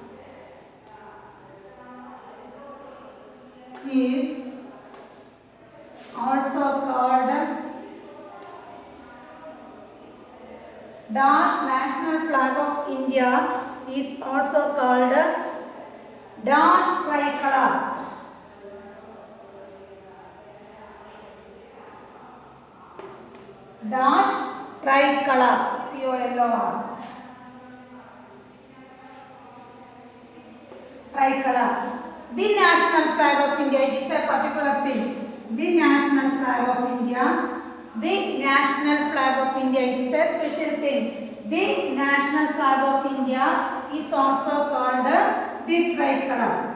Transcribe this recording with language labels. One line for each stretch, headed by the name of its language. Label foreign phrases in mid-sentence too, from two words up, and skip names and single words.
English: Is also called dash national flag of India is also called dash tricolor. Dash tricolor. C-O-L-O-R. Tricolor. The national flag of India, it is a particular thing. The national flag of India. The national flag of India, it is a special thing. The national flag of India is also called the tricolor.